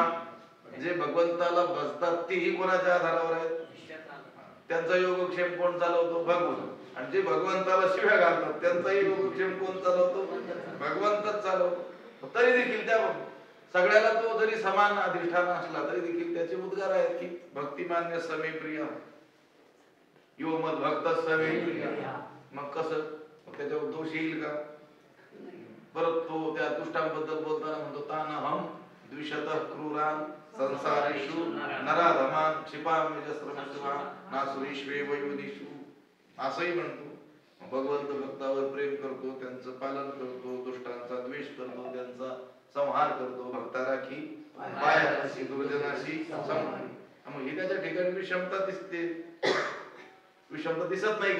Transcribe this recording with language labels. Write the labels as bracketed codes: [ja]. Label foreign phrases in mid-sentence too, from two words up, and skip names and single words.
[mr] जे भगवंताला भजतात तेही कोणाच्या आधारावर आहेत, त्यांचा योगक्षेम कोण चालवतो, भगवान. आणि जे भगवंताला शिव्या घालतात त्यांचाही योगक्षेम कोण चालवतो, भगवंतच चालवतो. तरी देखील त्या सगळ्याला तो जरी समान अधिष्ठान असला तरी देखील त्याचे उद्गार आहेत की [sa] भक्तिमान्य समे प्रिय, यो मद भक्त समे प्रिय. [mr] मग कसं, त्याच्यावर दोष येईल का? परत तो त्या दुष्टांबद्दल बोलताना म्हणतो [sa] तानहम द्विशतः क्रूरान संसारेषु नराधमान क्षिपाम्यजस्रमशिवा नासुरीष्वेव योनिषु. [mr] असंही म्हणतो. भगवंत भक्तावर प्रेम करतो, त्यांचं पालन करतो, दुष्टांचा द्वेष करतो, त्यांचा संहार करतो. भक्ताराखी पायाशी दुर्जनाशी संहार. मग ही त्याच्या ठिकाणी विषमता दिसते. विषमता दिसत नाही का?